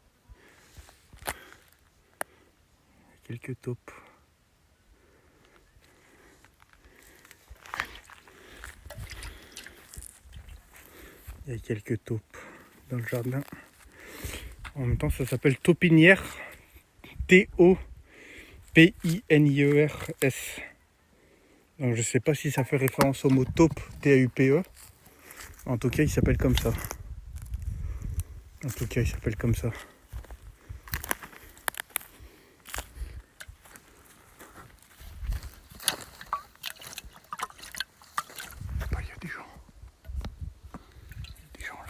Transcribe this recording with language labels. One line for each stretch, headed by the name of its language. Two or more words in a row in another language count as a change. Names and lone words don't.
French: Quelques taupes. Il y a quelques taupes dans le jardin. En même temps, ça s'appelle taupinière. T-O-P-I-N-I-E-R-S. Donc je sais pas si ça fait référence au mot taupe, T-A-U-P-E. En tout cas, il s'appelle comme ça. Bah, il y a des gens.